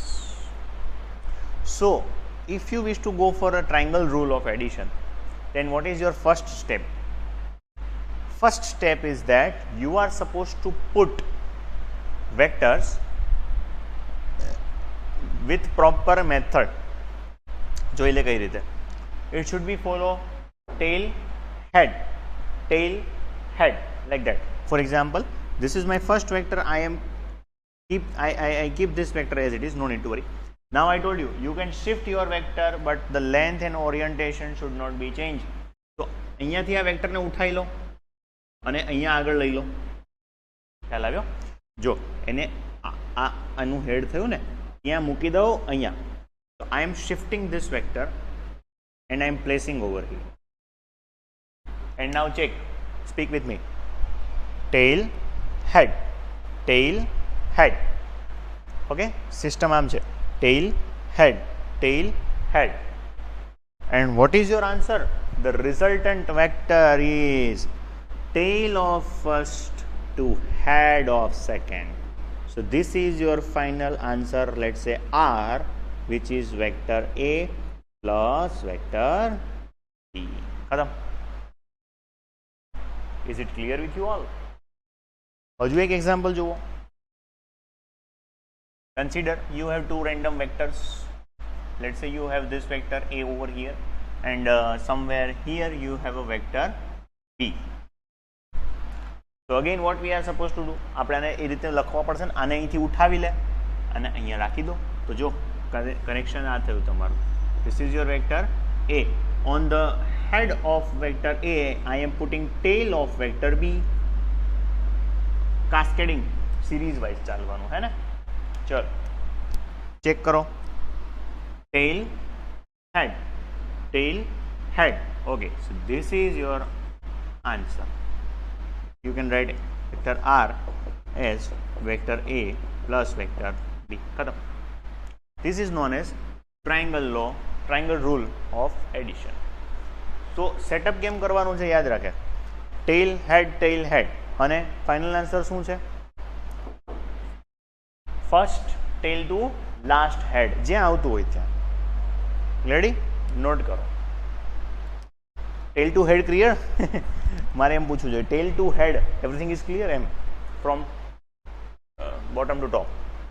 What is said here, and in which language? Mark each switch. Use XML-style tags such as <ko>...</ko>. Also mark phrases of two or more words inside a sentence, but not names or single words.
<en>So if you wish to go for a triangle rule of addition, then what is your first step? First step is that you are supposed to put vectors with proper method.</en> <gu>જોઈ લે કઈ રીતે.</gu> <en>It should be follow tail head like that. For example, this is my first vector. I keep this vector as it is, no need to worry. Now I told you, you can shift your vector, but the length and orientation should not be changed. So</en> <gu>અહીંયાથી આ વેક્ટરને ઉઠાઈ લો. અને અહીંયા આગળ લઈ લો. ખ્યાલ આવ્યો? જો એને આનું હેડ થયું ને, ત્યાં મૂકી દો અહીંયા.</gu> <en>તો I am shifting this vector and I am placing over here. And now check, speak with me. Tail head, tail head. Okay, system</en> <gu>આમ છે,</gu> <en>tail head, tail head. And what is your answer? The resultant vector is tail of first to head of second. So this is your final answer, let's say R, which is vector A plus vector B. Khatam. Is it clear with you all?</en> <gu>હજુ એક example જુઓ.</gu> <en>Consider you have two random vectors. Let's say you have this vector A over here, and somewhere here you have a vector B. So again what we are supposed to do,</en> <gu>આપણે આને એ રીતે લખવા પડશે ને, આને અહીંથી ઉઠાવી લે અને અહીંયા રાખી દો. તો જો કનેક્શન આ થયું તમારું.</gu> <en>This is your vector A. On the head of vector A, I am putting tail of vector B. Cascading, series wise</en> <gu>ચાલવાનું હે ને. ચલો ચેક કરો.</gu> <en>Tail head, tail head. Okay, so this is your answer. You can write vector R as vector A plus vector B. Khatam. This is known as triangle law, triangle rule of addition.</en> <gu>So setup કેમ કરવાનું છે યાદ રાખે.</gu> <en>tail head</en> <gu>અને</gu> <en>final answer</en> <gu>શું છે?</gu> <en>first tail to last head,</en> <gu>જ્યાં આવતું હોય ત્યાં.</gu> <en>Ready? Note કરો. tail to head clear?</en> <gu>મારે એમ પૂછવું જોઈએ,</gu> <en>tail to head everything is clear? એમ from bottom to top.</en>